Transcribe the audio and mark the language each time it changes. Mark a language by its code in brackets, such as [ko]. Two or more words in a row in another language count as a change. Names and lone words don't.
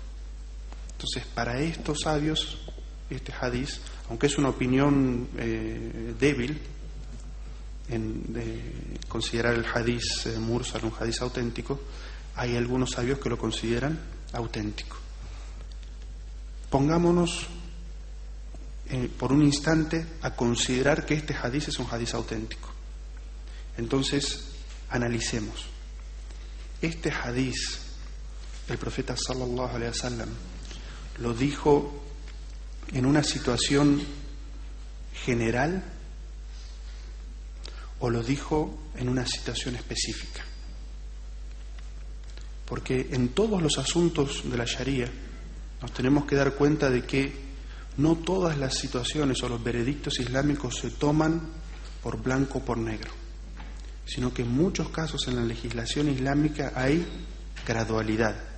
[es] Entonces, para estos sabios, este hadiz, aunque es una opinión débil en considerar el hadiz mursal un hadiz auténtico, hay algunos sabios que lo consideran auténtico. Pongámonos por un instante a considerar que este hadiz es un hadiz auténtico. Entonces, analicemos. Este hadiz, el profeta [ar] صلى الله عليه وسلم [es] lo dijo en una situación general o lo dijo en una situación específica. Porque en todos los asuntos de la Sharia nos tenemos que dar cuenta de que no todas las situaciones o los veredictos islámicos se toman por blanco o por negro, sino que en muchos casos en la legislación islámica hay gradualidad.